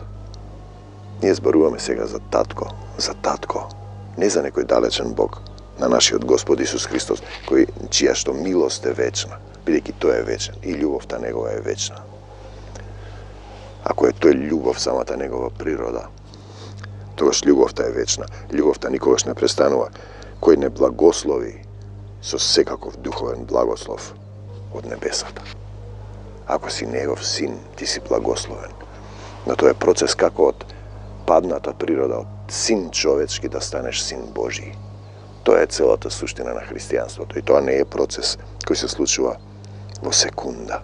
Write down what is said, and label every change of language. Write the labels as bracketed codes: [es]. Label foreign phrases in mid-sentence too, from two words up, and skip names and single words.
[mk] Ние зборуваме сега за татко, не за некој далечен Бог, на нашиот Господ Исус Христос, чија што милост е вечна, бидејќи тој е вечен и љубовта Негова е вечна. Ако е тој љубов, самата Негова природа, тогаш љубовта е вечна. Љубовта никогаш не престанува. Кој не благослови со секаков духовен благослов, од небесата. Ако си негов син, ти си благословен. Но то е процес како од падната природа, од син човечки да станеш син Божји. То е целата суштина на христијанство. И то не е процес кои се случува во секунда.